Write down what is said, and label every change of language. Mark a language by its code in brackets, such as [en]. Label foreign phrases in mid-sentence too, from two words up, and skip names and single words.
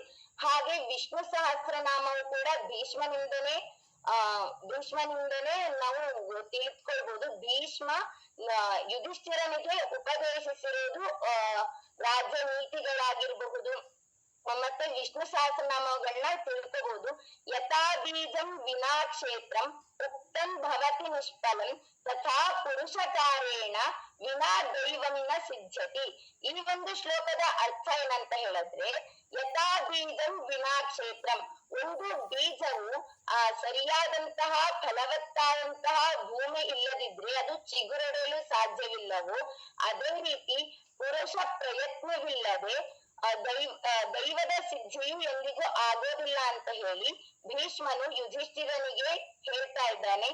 [kn] ಹಾಗೆ ವಿಷ್ಣು ಸಹಸ್ರನಾಮವು ಕೂಡ ಭೀಷ್ಮನಿಂದನೇ ನಾವು ತಿಳಿದುಕೊಳ್ಬಹುದು. ಭೀಷ್ಮ ಯುಧಿಷ್ಠಿರನಿಗೆ ಉಪದೇಶಿಸಿರುವುದು ರಾಜ್ಯ ನೀತಿಗಳಾಗಿರಬಹುದು. ಮತ್ತೆ ವಿಷ್ಣು ಸಹಸ್ರನಾಮಗಳನ್ನ ತಿಳ್ಕೋಬಹುದು. [sa] ಯಥಾ ಬೀಜಂ ವಿನಾ ಕ್ಷೇತ್ರಂ ಉಕ್ತಂ ಭವತಿ ನಿಷ್ಫಲಂ ತಥಾ ಪುರುಷ ಕಾರ್ಯೇಣ ವಿನಾ ದೈವಂ ನ ಸಿದ್ಧತಿ. [kn] ಈ ಒಂದು ಶ್ಲೋಕದ ಅರ್ಥ ಏನಂತ ಹೇಳಿದ್ರೆ, [sa] ಯಥಾ ಬೀಜಂ ವಿನಾ ಕ್ಷೇತ್ರಂ, [kn] ಒಂದು ಬೀಜವು ಸರಿಯಾದಂತಹ ಫಲವತ್ತಾದಂತಹ ಭೂಮಿ ಇಲ್ಲದಿದ್ರೆ ಅದು ಚಿಗುರೊಡೆಯಲು ಸಾಧ್ಯವಿಲ್ಲವೋ ಅದೇ ರೀತಿ ಪುರುಷ ಪ್ರಯತ್ನವಿಲ್ಲದೆ ದೈವದ ಸಿದ್ಧಿಯು ಎಂದಿಗೂ ಆಗೋದಿಲ್ಲ ಅಂತ ಹೇಳಿ ಭೀಷ್ಮನು ಯುಧಿಷ್ಠಿರನಿಗೆ ಹೇಳ್ತಾ ಇದ್ದಾನೆ.